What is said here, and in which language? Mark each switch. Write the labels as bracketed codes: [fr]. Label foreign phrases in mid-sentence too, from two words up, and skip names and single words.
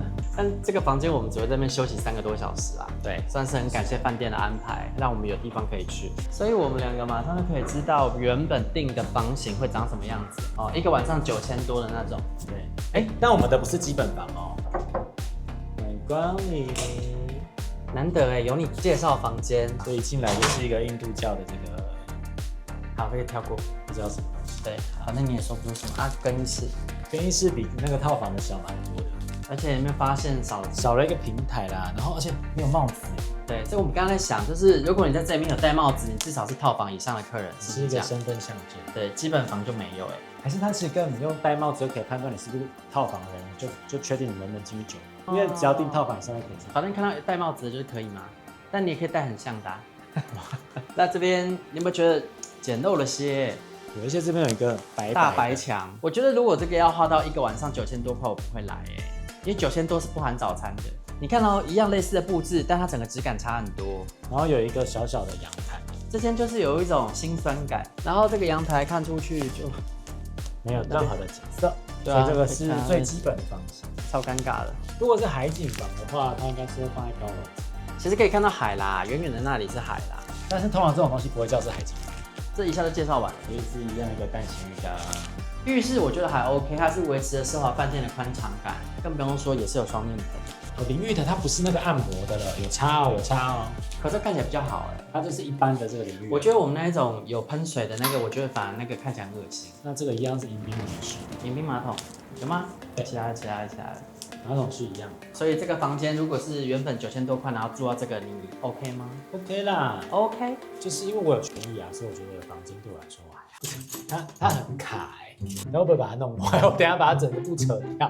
[zh] 但這個房間我們只會在那邊休息3個多小時啊，對，算是很感謝飯店的安排，讓我們有地方可以去，所以我們2個馬上就可以知道原本訂的房型會長什麼樣子哦，一個晚上9000多的那種，對，但我們的不是基本房哦。歡迎光臨，難得有你介紹房間，所以一進來就是一個印度教的這個，好，可以跳過，不知道什麼東西，對，反正你也說不出什麼啊，更衣室比那個套房的小蠻多的。而且有沒有發現少了一個平台啦，然後而且沒有帽子。對，所以我們剛才在想，就是如果你在這裡面有戴帽子，你至少是套房以上的客人，是一個身份象徵。對，基本房就沒有還是他其實跟你用戴帽子就可以判斷你是不是套房的人，就確定你能不能進去住，因為只要訂套房以上就可以住。反正看到戴帽子的就是可以嘛，但你也可以戴很像的。那這邊你有沒有覺得簡陋了些？有一些這邊有一個大白牆，我覺得如果這個要花到一個晚上9000多塊，我不會來因為9000多是不含早餐的。你看到一樣類似的布置，但它整個質感差很多。然後有一個小小的陽台，這間就是有一種辛酸感。然後這個陽台看出去就沒有任何的景色，對啊，所以這個是最基本的房型，超尷尬的。如果是海景房的話，它應該是會放在高樓層。其實可以看到海啦，遠遠的那裡是海啦。但是通常這種東西不會叫是海景房。這一下就介紹完了，也是一樣一個蛋形浴缸。浴室我覺得還 OK，它是維持了奢華飯店的寬敞感，更不用說也是有雙面盆。淋浴的它不是那個按摩的了，有差哦。可是看起來比較好它就是一般的這個淋浴。我覺得我們那一種有噴水的那個，我覺得反而那個看起來很惡心。那這個一樣是迎賓模式，迎賓馬桶有嗎？對，起來了。馬桶是一樣。所以這個房間如果是原本9000多塊，然後住到這個，你 OK 嗎？OK 啦，OK。就是因為我有權益啊，所以我覺得房間對我来說它很卡然後我不會把它弄壞，我等一下把它整個布扯掉，